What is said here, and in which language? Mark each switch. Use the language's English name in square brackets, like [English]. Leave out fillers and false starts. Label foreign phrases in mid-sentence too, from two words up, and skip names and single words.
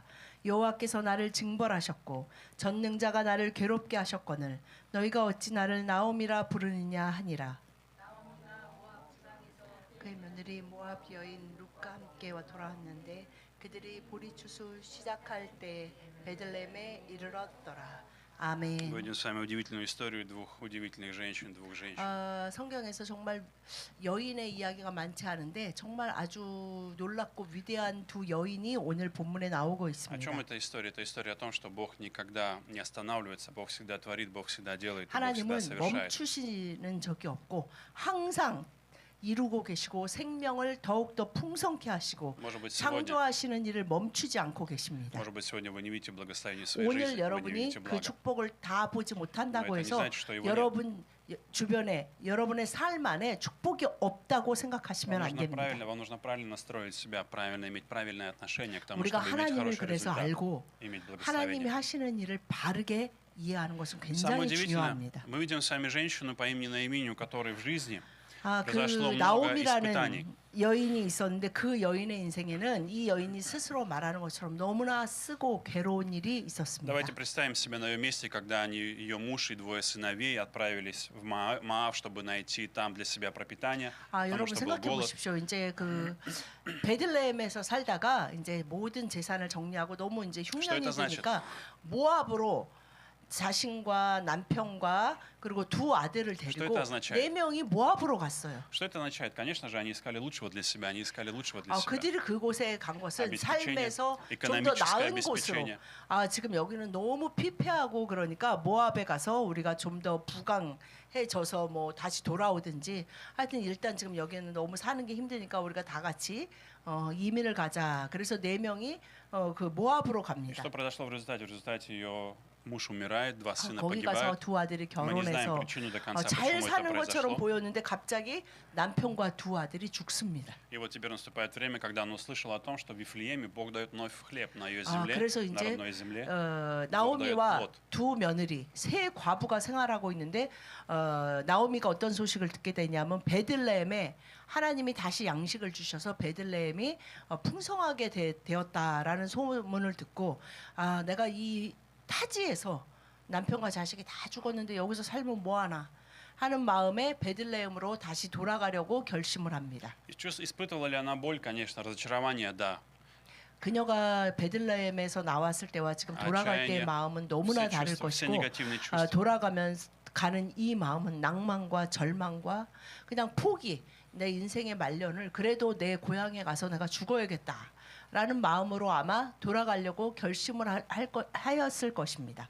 [Korean] 여호와께서 나를 징벌하셨고 전능자가 나를 괴롭게 하셨거늘 너희가 어찌 나를 나옴이라 부르느냐 하니라. 그의 며느리 모압 여인 룻과 함께 돌아왔는데 그들이 보리추수 시작할 때 베들레헴에 이르렀더라. 아멘. [Russian] Мы видим с вами удивительную историю двух удивительных женщин, двух женщин. [Korean] 성경에서 정말 여인의 이야기가 많지 않은데 정말 아주 놀랍고 위대한 두 여인이 오늘 본문에 나오고 [Russian] О [Korean] 있습니다. [Russian] чем эта история? Это история о том, что Бог никогда не останавливается, Бог всегда творит, Бог всегда делает, Бог всегда [Korean] 하나님은 [Russian] совершает. [Korean] 멈추시는 적이 없고 항상 이루고 계시고 생명을 더욱더 풍성케 하시고 [Russian] Может быть, сегодня, [Korean] 창조하시는 일을 멈추지 않고 계십니다. [Russian] может быть, сегодня вы не видите благословения в своей [Korean] 오늘 [Russian] жизни, вы не [Korean] 여러분이 [Russian] видите [Korean] 그 [Russian] блага. [Korean] 축복을 다 보지 못한다고 [Russian] Но это не [Korean] 해서 [Russian] значит, что его нет. [Korean] 여러분 주변에 여러분의 삶 안에 축복이 없다고 생각하시면 안 됩니다. [Russian] Вам нужно правильно настроить себя, правильно иметь правильное отношение к тому, [Korean] 우리가 [Russian] чтобы иметь [Korean] 하나님을 [Russian] хороший [Korean] 그래서 [Russian] результат, [Korean] 알고 [Russian] иметь [Korean] 하나님이 [Russian] благословение. [Korean] 하시는 일을 바르게 이해하는 것은 [Russian] Самое [Korean] 굉장히 [Russian] удивительное, [Korean] 중요합니다. [Russian] мы видим с вами женщину по имени Наиминю, у которой в жизни [Korean] 그 [Russian] произошло много [Korean] 나오미라는 [Russian] испытаний. [Korean] 여인이 있었는데 그 여인의 인생에는 이 여인이 스스로 말하는 것처럼 너무나 쓰고 괴로운 일이 있었습니다. [Russian] Давайте представим себя на ее месте, когда ее муж и двое сыновей отправились в Моав, чтобы найти там для себя пропитание, потому [Korean] 여러분 [Russian] что был [Korean] 생각해 [Russian] голод. [Korean] 보십시오. 이제 그 베들레헴에서 살다가 이제 모든 재산을 정리하고 너무 이제 흉년이 [Russian] это значит? [Korean] 되니까 모압으로 자신과 남편과 그리고 두 아들을 데리고 [Russian] это означает? [Korean] 4명이 모압으로 갔어요. [Russian] Что это означает? Конечно же, они искали лучшего для себя, они искали лучшего для себя. [Korean] 그들이 그곳에 간 것은 [Russian] обеспечение, [Korean] 삶에서 좀 더 [Russian] экономическое [Korean] 나은 곳으로. [Russian] обеспечение. [Korean] 지금 여기는 너무 피폐하고 그러니까 모압에 가서 우리가 좀 더 부강해져서 뭐 다시 돌아오든지 하여튼 일단 지금 여기는 너무 사는 게 힘드니까 우리가 다 같이 이민을 가자. 그래서 4명이 그 모압으로 갑니다. [Russian] Что произошло в результате? В результате ее муж умирает, два сына [Korean] 거기 가서 [Russian] погибают. [Korean] 두 아들이 [Russian] Мы не знаем [Korean] 결혼해서 [Russian] причину до конца, [Korean] 잘 [Russian] почему это [Korean] 사는 것처럼 [Russian] произошло. [Korean] 보였는데 갑자기 남편과 두 아들이 죽습니다. [Russian] И вот теперь наступает время, когда она услышала о том, что в Вифлееме Бог дает вновь хлеб на ее земле, [Korean] 그래서 [Russian] на [Korean] 이제 [Russian] родной земле. [Korean] 나오미와 두 며느리 세 과부가 생활하고 있는데 나오미가 어떤 소식을 듣게 되냐면 베들레헴에 하나님이 다시 양식을 주셔서 베들레헴이 풍성하게 되었다라는 소문을 듣고 내가 이 타지에서 남편과 자식이 다 죽었는데 여기서 살면 뭐하나 하는 마음에 베들레헴으로 다시 돌아가려고 결심을 합니다. [Russian] Испытывала ли она боль? Конечно, разочарование, да. [Korean] 그녀가 베들레헴에서 나왔을 때와 지금 돌아갈 때의 마음은 너무나 다를 것이고 돌아가면 가는 이 마음은 낭만과 절망과 그냥 포기, 내 인생의 말년을 그래도 내 고향에 가서 내가 죽어야겠다 라는 마음으로 아마 돌아가려고 결심을 하였을 것입니다.